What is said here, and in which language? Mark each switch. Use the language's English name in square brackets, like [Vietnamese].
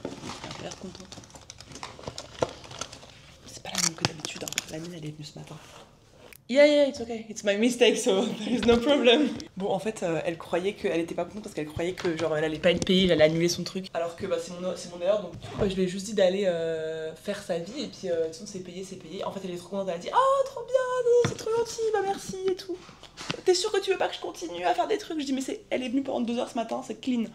[French] Elle a pas l'air contente. C'est pas la même que d'habitude. Hein. La mienne, elle est venue ce matin. [English] Yeah, it's okay. It's my mistake, so there is no problem. [French] Bon, en fait, elle croyait qu'elle était pas contente parce qu'elle croyait que genre elle allait pas être payée, elle allait annuler son truc. Alors que bah, c'est mon erreur, donc du coup, je lui ai juste dit d'aller faire sa vie et puis de toute façon, c'est payé, c'est payé. En fait, elle est trop contente, elle a dit oh, trop bien, c'est trop gentil, bah merci et tout. T'es sûre que tu veux pas que je continue à faire des trucs? Je dis, mais elle est venue pendant 2 heures ce matin, c'est clean.